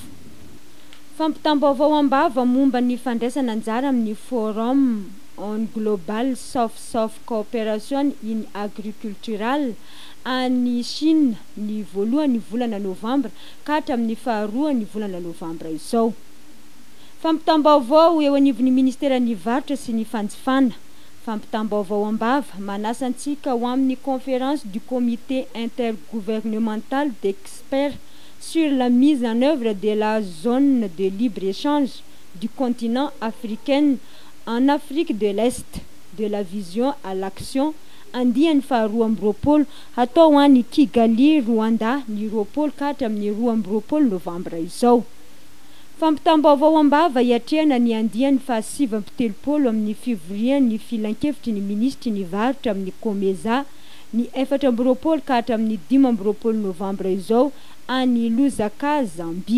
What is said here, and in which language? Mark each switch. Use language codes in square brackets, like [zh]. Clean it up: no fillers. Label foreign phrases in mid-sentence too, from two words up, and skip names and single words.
[mg] Fampitam-baovao am-bava momba ny fandraisana anjara amin'ny [en] Forum on Global South-South Cooperation in Agricultural [mg] any Chine ny voalohan'ny volana novambra ka hatramin'ny faharoa ny volana novambra izao. Fampitam-baovao eo anivon'ny ministeran'ny varotra sy ny fanjifana. Fampitam-baovao am-bava manasa antsika ho amin'ny [fr] conférence du comité intergouvernemental d'experts sur la mise en œuvre de la zone de libre-échange du continent africain en Afrique de l'Est, de la vision à l'action, [mg] andiany faharoa amby roapolo hatao any Kigali, Rwanda ny 20 ka hatramin'ny 12 novambra izao. Fampitam-baovao am-bava iatrehana ny andiany fahasivy amby telopolo amin'ny fivorian'ny filan-kevitry ny ministry ny varotra amin'ny Komeza ny 14 ka hatramin'ny 15 novambra izao any Lusaka, Zambie.